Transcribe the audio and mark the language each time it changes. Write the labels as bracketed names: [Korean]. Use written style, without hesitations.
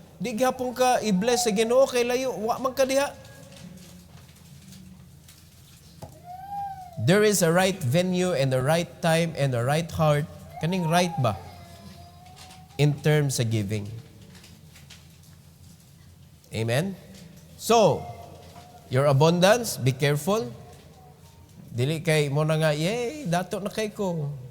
[Cebuano] Di gihapon ka i-bless sa Ginoo, kay layo, wa man ka diha. [English] There is a right venue and a right time and a right heart. [Cebuano] Kaning right ba? [English] In terms sa giving. Amen? So, your abundance, be careful. [Cebuano] Dili kay mo na nga, yay, dato na kay ko.